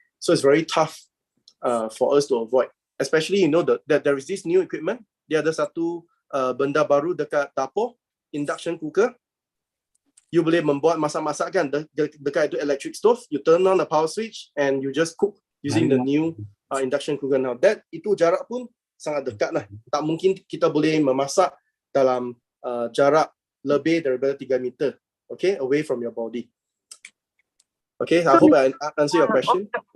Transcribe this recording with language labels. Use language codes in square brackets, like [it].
[en] So, it's very tough for us to avoid. Especially, you know, that there is this new equipment. [ms] Dia ada satu benda baru dekat dapur, induction cooker. [en] You [ms] boleh membuat masak-masak kan dekat itu [en] electric stove. You turn on the power switch and you just cook using the new induction cooker now. [ms] Itu jarak pun sangat dekat lah. Tak mungkin kita boleh memasak dalam jarak lebih daripada 3 meter, okay, [en] away from your body. Okay, I hope I answer your question.